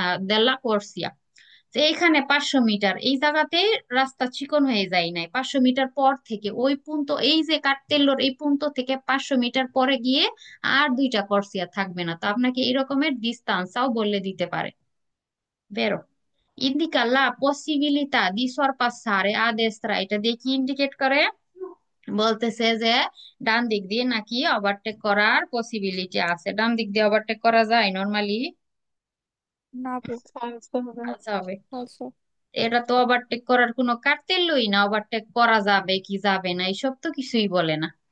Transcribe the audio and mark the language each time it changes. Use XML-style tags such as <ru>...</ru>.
<it>della corsia,</it> <bn>যে এখানে 500 metre এই জায়গাতে রাস্তা চিকন হয়ে যায় নাই, 500 মিটার পর থেকে ওই পুন্ত, এই যে কার্তেল্লোর এই পুন্ত থেকে 500 মিটার পরে গিয়ে আর দুইটা করসিয়া থাকবে না, তো আপনাকে এরকমের ডিস্টান্সও বলে দিতে পারে, বেরো।</bn> <it>Indica la possibilità di sorpassare a destra,</it> <bn>এটা দিয়ে কি ইন্ডিকেট করে? বলতেছে যে ডান দিক দিয়ে নাকি ওভারটেক করার পসিবিলিটি আছে, ডান দিক দিয়ে ওভারটেক করা যায় নর্মালি? না আপু, ফালসো হবে। আচ্ছা হবে।</bn> <it>falso।</it> <bn>এটা তো ওভারটেক করার কোনো কার্তেল্যই না, ওভারটেক করা যাবে কি যাবে না এইসব তো কিছুই বলে না।</bn>